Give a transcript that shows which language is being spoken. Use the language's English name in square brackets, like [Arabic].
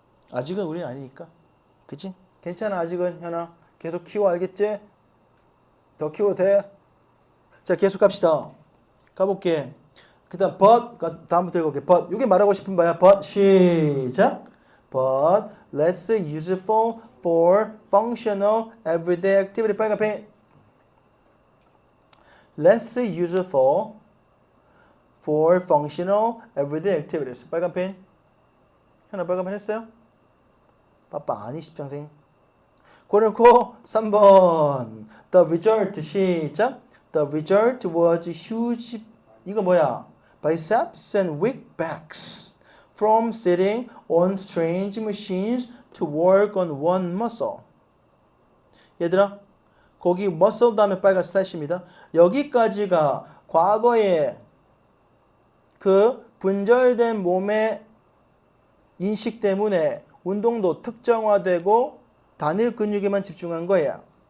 [Korean] 아직은 우리는 아니니까. 그치? 괜찮아 아직은 현아. 계속 키워 알겠지? 더 키워도 돼? 자 계속 갑시다. 가볼게. 그 다음 but 다음부터 읽어볼게. but 이게 말하고 싶은 바야. but 시작. [English] but less useful for functional everyday activity. [Korean] 빨간 펜. [English] less useful for functional everyday activities. [Korean] 빨간 펜. 현아 빨간 펜 했어요? 빠빠 아니 십장생. 그래놓고 3번 [English] the result [Korean] 시작. [English] the result was huge. [Korean] 이거 뭐야? [English] biceps and weak backs from sitting on strange machines to work on one muscle. [Korean] 얘들아 거기 muscle 다음에 빨간 슬래시입니다. 여기까지가 과거에 그 분절된 몸의 인식 때문에 운동도 특정화되고 단일 근육에만 집중한 거야.